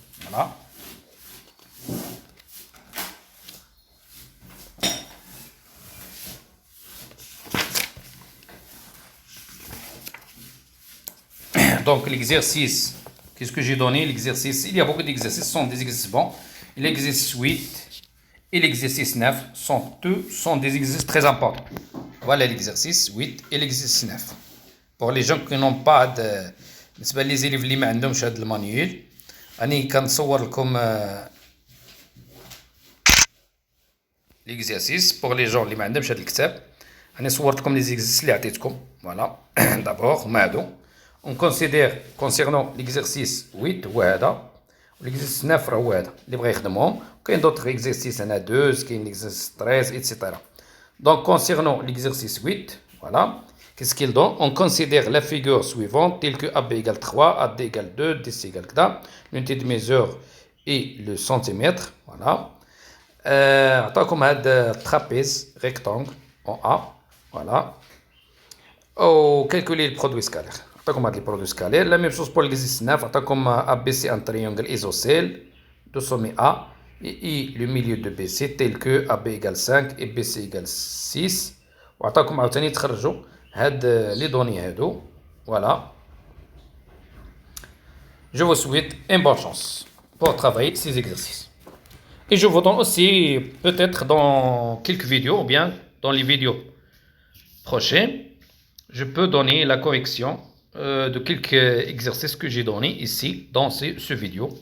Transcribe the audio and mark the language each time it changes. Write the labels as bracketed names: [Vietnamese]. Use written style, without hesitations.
[French] فوالا donc l'exercice, qu'est-ce que j'ai donné? L'exercice, il y a beaucoup d'exercices, ce sont des exercices bons. L'exercice 8 et l'exercice 9 sont des exercices très importants. Voilà l'exercice 8 et l'exercice 9. Pour les gens qui n'ont pas de... [Arabic] بالنسبة [French] لي زيليف [Arabic] اللي ما عندهمش هذا المانيول راني كنصور لكم l'exercice. [French] pour les gens [Arabic] اللي ما عندهمش هذا الكتاب راني صورت لكم لي زيكزيرسيس اللي عطيتكم. فوالا دابور هما هادو. [French] On considère concernant l'exercice 8 [Arabic] هو هذا l'exercice 9 راه هو هذا اللي بغا يخدمهم. كاين [French] d'autres exercices انا 2 كاين l'exercice 13 etc. Donc concernant l'exercice 8 voilà. Qu'est-ce qu'il donne? On considère la figure suivante telle que AB égale 3, AD égale 2, DC égale كذا. L'unité de mesure est le centimètre. Voilà. [Arabic] عطاكم هذا [French] trapèze rectangle en A. Voilà. Ou calculer le produit scalaire. [Arabic] عطاكم هذا [French] le produit scalaire. La même chose pour l'exercice 9. [Arabic] عطاكم [French] ABC un triangle isocèle de sommet A et le milieu de BC tel que AB égale 5 et BC égale 6. [Arabic] وعطاكم عاوتاني تخرجوا هاد [French] لي دوني [Arabic] هادو. [French] Voilà. Je vous souhaite une bonne chance pour travailler ces exercices. Et je vous donne aussi, peut-être dans quelques vidéos, ou bien dans les vidéos prochaines, je peux donner la correction de quelques exercices que j'ai donnés ici dans ce vidéo.